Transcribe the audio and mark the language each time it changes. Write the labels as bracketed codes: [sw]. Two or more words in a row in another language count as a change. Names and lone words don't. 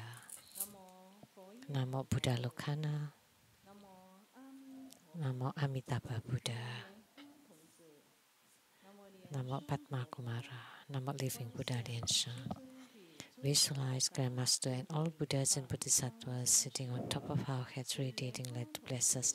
[sa] Namo Buddha Lokana. Namo Amitabha Buddha. Namo Padma Kumara. [en] Namo Living Buddha Lian Sheng. Visualize Grandmaster and all Buddhas and Bodhisattvas sitting on top of our heads, radiating light to bless us.